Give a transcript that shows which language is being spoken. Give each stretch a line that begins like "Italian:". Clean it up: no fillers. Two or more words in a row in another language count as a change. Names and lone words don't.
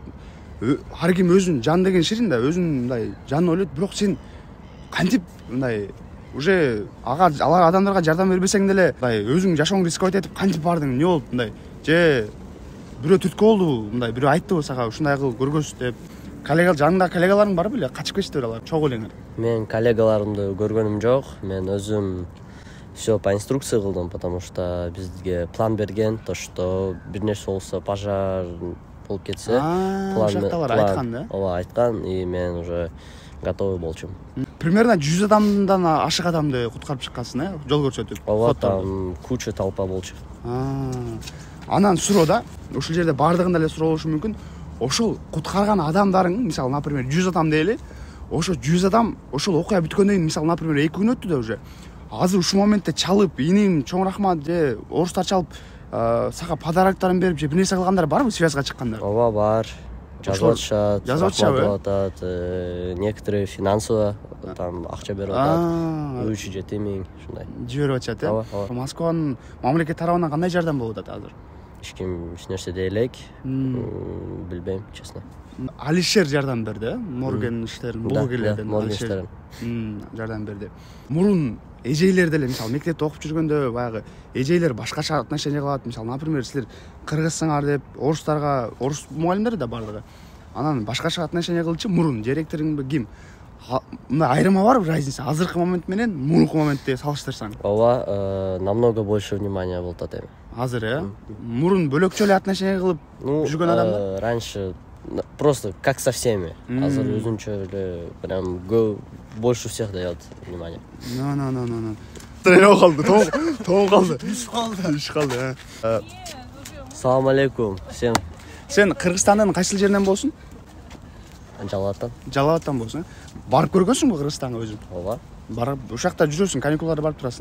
Kyrgyz: Ар ким өзүнүн жан деген ширин да, өзүнүн мындай жанын ойлойт, бирок сен кантип мындай уже алар адамдарга жардам бербесең деле, мындай өзүң жашооңду рисковать этип кантип бардың? Эмне болуп мындай? Же бирөө түрткү болдубу? Мындай бирөө айтты сага ушундай кыл көргөз деп. Жаныңда коллегаларың бар беле? Качып кетиштир алар, чогуу элеңер. Мен коллегаларымды көргөнүм жок. Мен өзүм
Russian: все по инструкции
Kyrgyz: кылдым,
Russian: потому что
Kyrgyz: бизге план берген,
Russian: то что
Kyrgyz: бир нерсе болсо пожар болуп кетсе, план айткан да? Ооба, айткан, и мен
Russian: уже готовый
Kyrgyz: болчумун. Примерно 100 адамдан ашык адамды куткарып чыккансың, э? Жол көрсөтүп. Ооба,
Russian: там куча толпа болчу.
Kyrgyz: Анан суроо да, ушул жерде баардыгын эле суроолушу мүмкүн. Ошол куткарган адамдарың, мисалы, например, 100 адам дейли. Ошо 100 адам ошол окуя бүткөндөн кийин, мисалы, например, 2 күн өттү да уже. Азыр ушул моментте чалып, иним, чоң рахмат, же орустар чалып, сага подароктарын берип, же бир нерсе кылгандар барбы, связга чыккандар? Ооба, бар. Жазып атышат,
Russian: некоторые финансово там
Kyrgyz: акча берип атат, 3-7 миң ушундай. Жиберип атышат, э? Москванын мамлекет тарабынан кандай жардам болуп атат азыр? Эч ким эч нерсе дей элек, билбейм, честно. Алишер жардам берди, э? Морген иштерин, блогерлерден Алишер жардам берди. Мурун эжейлер деле, мисалы, мектепте окуп жүргөндө баягы эжейлер башкача отношение кылат. Мисалы, например, силер кыргызсыңар деп орустарга, орус мугалимдер да бардыгы. Анан башкача отношение кылчу мурун директоруңбу ким? Мына айырма барбы разница? Азыркы момент менен мурунку моментте салыштырсаң? Ооба,
Russian: намного больше внимания
Kyrgyz: болуп атат эми. Азыр, э? Мурун бөлөкчө эле отношение кылып жүргөн адамдар?
Russian: Раньше просто как со всеми.
Kyrgyz: Азыр өзүнчө эле
Russian: прям больше всех дает внимание.
Kyrgyz: Тоң калды. Иш калды, Салам алейкум всем. Сен Кыргызстандын кайсыл жеринен болсуң? Жалаттан. Жалалаттан болсуң. Барып көргөнсүңбү Кыргызстанга өзүң? Ооба. Барып, ушакта жүрөсүң, каникулдарда барып турасың.